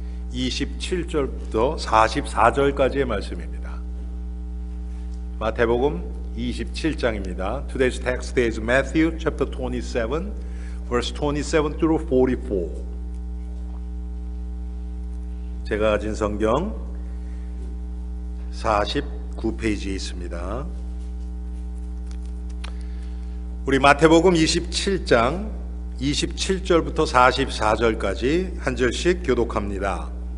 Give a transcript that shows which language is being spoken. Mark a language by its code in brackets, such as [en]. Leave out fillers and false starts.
[ko] 27절부터 44절까지의 말씀입니다. 마태복음 27장입니다. [en] Today's text is Matthew chapter 27, verse 27 through 44. [ko] 제가 가진 성경 49페이지에 있습니다. 우리 마태복음 27장 27절부터 44절까지 한 절씩 교독합니다.